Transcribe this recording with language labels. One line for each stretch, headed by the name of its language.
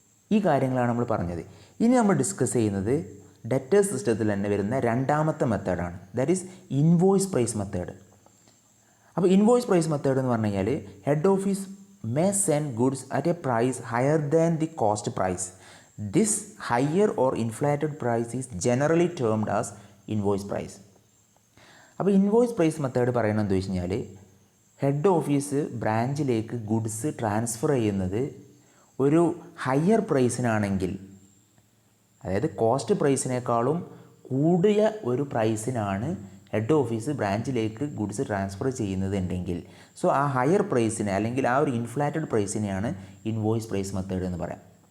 Malayalam: ഈ കാര്യങ്ങളാണ് നമ്മൾ പറഞ്ഞത്. ഇനി നമ്മൾ ഡിസ്കസ് ചെയ്യുന്നത് ഡെറ്റേഴ്സ് സിസ്റ്റത്തിൽ തന്നെ വരുന്ന രണ്ടാമത്തെ മെത്തേഡാണ്,
English: That is invoice price method.
Malayalam: അപ്പോൾ ഇൻവോയ്സ് പ്രൈസ് മെത്തേഡ് എന്ന് പറഞ്ഞു കഴിഞ്ഞാൽ head office
English: may send goods at a price higher than the cost price. This higher or inflated price is generally termed as invoice price.
Malayalam: അപ്പോൾ invoice price method പറയുന്നത് എന്താ വെച്ച് കഴിഞ്ഞാൽ head office ബ്രാഞ്ചിലേക്ക് goods transfer ചെയ്യുന്നത് ഒരു higher പ്രൈസിനാണെങ്കിൽ, അതായത് cost പ്രൈസിനേക്കാളും കൂടിയ ഒരു പ്രൈസിനാണ് ഹെഡ് ഓഫീസ് ബ്രാഞ്ചിലേക്ക് ഗുഡ്സ് ട്രാൻസ്ഫർ ചെയ്യുന്നത് ഉണ്ടെങ്കിൽ സോ ആ ഹയർ പ്രൈസിനെ അല്ലെങ്കിൽ ആ ഒരു ഇൻഫ്ലേറ്റഡ് പ്രൈസിനെയാണ് ഇൻവോയ്സ് പ്രൈസ് മെത്തേഡ് എന്ന് പറയാം.